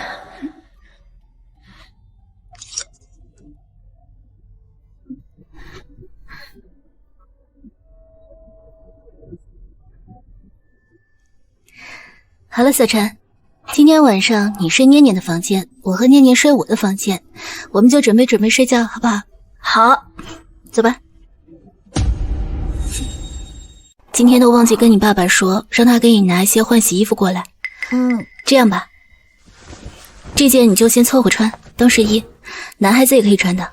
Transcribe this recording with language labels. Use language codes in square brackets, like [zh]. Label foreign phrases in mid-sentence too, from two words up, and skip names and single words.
[zh] 好了，小川，今天晚上你睡念念的房間，我和念念睡我的房間，我們就準備睡覺，好不好？好，走吧。今天都忘記跟你爸爸說，讓他給你拿一些換洗衣服過來。這樣吧，這件你就先湊合穿，當睡衣，男孩子也可以穿的。